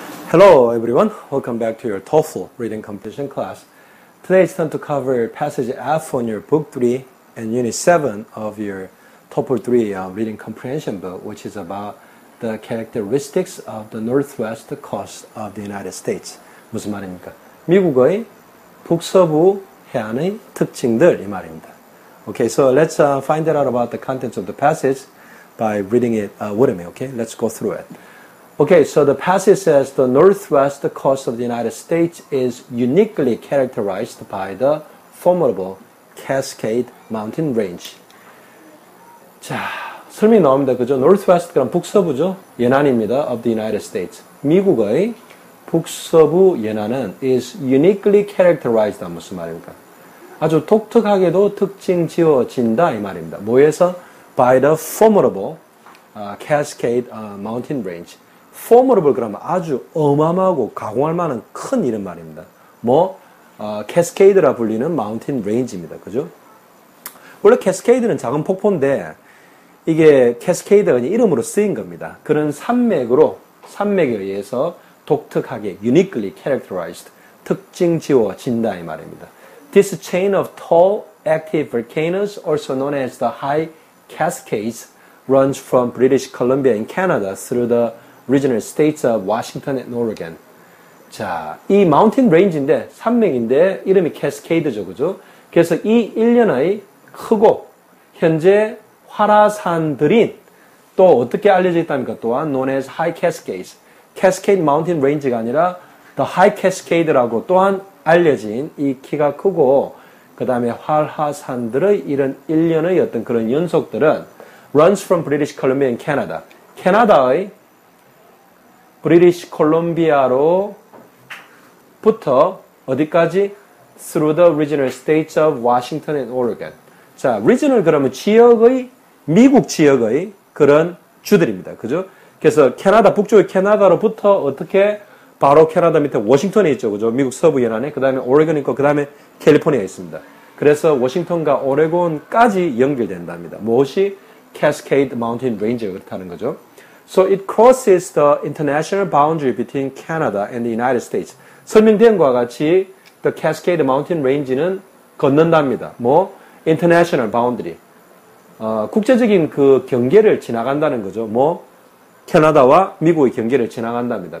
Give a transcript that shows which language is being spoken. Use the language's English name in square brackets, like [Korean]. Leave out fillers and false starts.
[English] Hello everyone, welcome back to your TOEFL reading competition class. Today it's time to cover passage F on your book 3 and unit 7 of your TOEFL 3 reading comprehension book, which is about the characteristics of the northwest coast of the United States. [Korean] 무슨 말입니까? 미국의 북서부 해안의 특징들 이 말입니다. [English] Okay, so let's find out about the contents of the passage by reading it with me. Okay, let's go through it. Okay, so the passage says the northwest coast of the United States is uniquely characterized by the formidable Cascade Mountain Range. [Korean] 자, 설명이 나옵니다. 그죠? Northwest 그럼 북서부죠? [English] 연안입니다. Of the United States. [Korean] 미국의 북서부 연안은 is uniquely characterized. 무슨 말입니까? 아주 독특하게도 특징 지어진다 이 말입니다. [English] 뭐에서? By the formidable Cascade Mountain Range. [Korean] formidable 그러면 아주 어마어마하고 가공할 만한 큰 이름 말입니다. 캐스케이드라 불리는 mountain range입니다. 그죠? 원래 캐스케이드는 작은 폭포인데 이게 캐스케이드가 그냥 이름으로 쓰인 겁니다. 그런 산맥에 의해서 독특하게 uniquely characterized 특징 지어진다 이 말입니다. [English] This chain of tall active volcanoes, also known as the High Cascades, runs from British Columbia in Canada through the regional states of Washington and Oregon. [Korean] 자, 이 마운틴 레인지인데 산맥인데 이름이 캐스케이드죠, 그죠? 그래서 이 일련의 크고 현재 활화산들인 또 어떻게 알려져 있답니까? [English] 또한 known as High Cascades. [Korean] Cascade Mountain Range가 아니라 The High Cascade라고 또한 알려진 이 키가 크고 그 다음에 활화산들의 이런 일련의 어떤 그런 연속들은 runs from British Columbia in Canada. 캐나다의 브리티시 콜롬비아로부터 어디까지? [English] Through the regional states of Washington and Oregon. [Korean] 자, regional 그러면 지역의, 미국 지역의 그런 주들입니다. 그죠? 그래서 캐나다, 북쪽의 캐나다로부터 어떻게 바로 캐나다 밑에 워싱턴에 있죠. 그죠? 미국 서부 연안에, 그 다음에 오레곤 있고, 그 다음에 캘리포니아에 있습니다. 그래서 워싱턴과 오레곤까지 연결된답니다. 무엇이? [English] Cascade Mountain Range가 그렇다는 거죠. So it crosses the international boundary between Canada and the United States. [Korean] 설명된 것과 같이 the Cascade Mountain Range는 건넌답니다. [English] international boundary. [Korean] 국제적인 그 경계를 지나간다는 거죠. 캐나다와 미국의 경계를 지나간답니다.